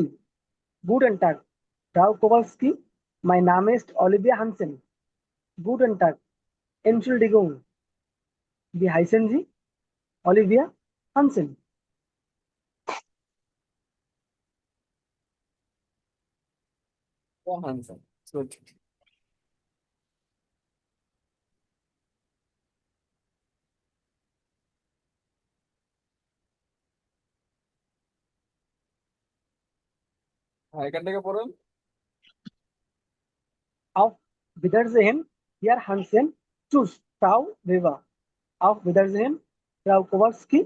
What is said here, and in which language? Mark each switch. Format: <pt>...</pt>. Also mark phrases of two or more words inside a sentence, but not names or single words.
<de>Guten Tag, Frau Kowalski. Mein Name ist Olivia Hansen. Guten Tag. Entschuldigung. Wie heißen Sie? Olivia Hansen. Hansen.</de> <bn>Good. এখান থেকে পড়ুন।</bn> <de>Auf Wiedersehen, Herr Hansen. Tschüss, Frau Weber. Auf Wiedersehen, Frau Kowalski.</de>